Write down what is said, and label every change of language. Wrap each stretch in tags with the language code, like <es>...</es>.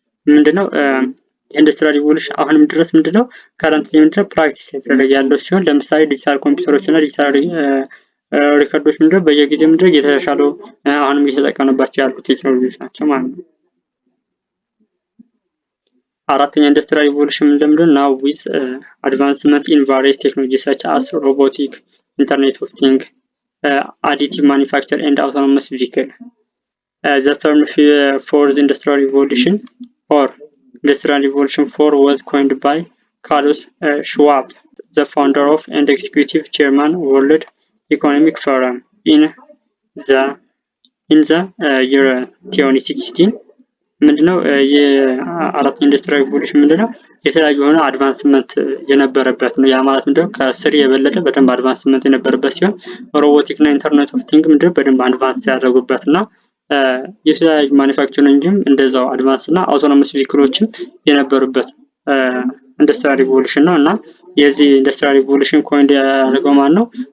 <am>ምንድነው ኢንዱስትሪያል ሪቮሉሽን አሁንም ድረስ ምንድነው ከረንትሊ ምንድነው ፕራክቲስ የተደረገ ያለው ሲሆን ለምሳሌ ዲጂታል ኮምፒውተሮች እና ዲጂታል ሪከርዶች ምንድነው በየጊዜው ምንድነው እየተሻሻሉ አሁንም እየተጠቀምንባቸው ያሉ ቴክኖሎጂዎች ናቸው ማለት ነው። አራተኛ ኢንዱስትሪያል ሪቮሉሽን ምንድነው</am> <en>now with advancement in various technologies such as robotic, internet of things, additive manufacture and autonomous vehicle. The term for the industrial revolution or industrial revolution 4 was coined by Klaus Schwab, the founder of and executive chairman World Economic Forum in the year 2016.</en> <am>ምንድነው የአራት ኢንዱስትሪያል ሪቮሉሽን ምንድነው የተለያዩ የሆነ አድቫንስመንት የነበረበት ነው። ያ ማለት ምንድነው ከስሪ የበለጠ በደንብ አድቫንስመንት የነበረበት ሲሆን ሮቦቲክ እና ኢንተርኔት ኦፍ ቲንግ ምንድነው በደንብ አድቫንስ ያደረጉበትና የተለያዩ ማኒፋክቸሪንግም እንደዛው አድቫንስ እና አውቶኖመስ ቪክሎችም የነበሩበት ኢንዱስትሪያል ሪቮሉሽን ነው። እና የዚህ ኢንዱስትሪያል ሪቮሉሽን ኮይን ያደረገው ማን ነው?</am>